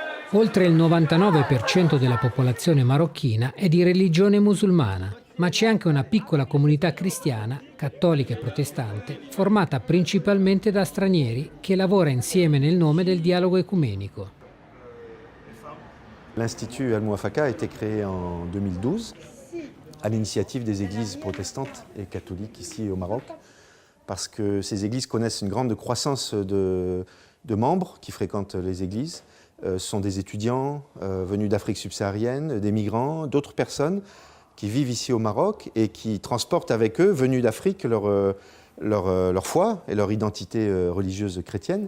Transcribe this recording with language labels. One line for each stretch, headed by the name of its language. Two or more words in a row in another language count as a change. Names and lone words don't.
Italian: Oltre il 99% della popolazione marocchina è di religione musulmana, ma c'è anche una piccola comunità cristiana, cattolica e protestante, formata principalmente da stranieri che lavora insieme nel nome del dialogo ecumenico.
French: L'Institut Al-Mouafaka a été créé en 2012 à l'initiative des églises protestantes et catholiques ici au Maroc, parce que ces églises connaissent une grande croissance de membres qui fréquentent les églises. Ce sont des étudiants venus d'Afrique subsaharienne, des migrants, d'autres personnes qui vivent ici au Maroc et qui transportent avec eux, venus d'Afrique, leur foi et leur identité religieuse chrétienne.